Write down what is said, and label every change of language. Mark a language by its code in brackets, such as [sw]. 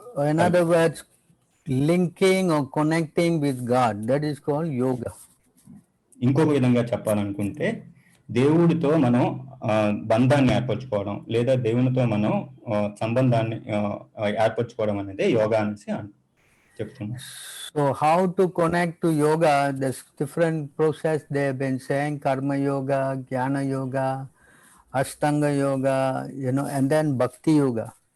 [en] In other words, linking or connecting with God, that is called yoga. [te] ఇంకొక విధంగా చెప్పాలనుకుంటే దేవుడితో మనం బంధాన్ని ఏర్పరచుకోవడం, లేదా దేవునితో మనం సంబంధాన్ని ఏర్పరచుకోవడం అనేది యోగా అనేసి చెప్తున్నాం. [en] So how to connect to yoga? There's different process they have been saying: karma yoga, jnana yoga, ashtanga yoga, and then bhakti yoga.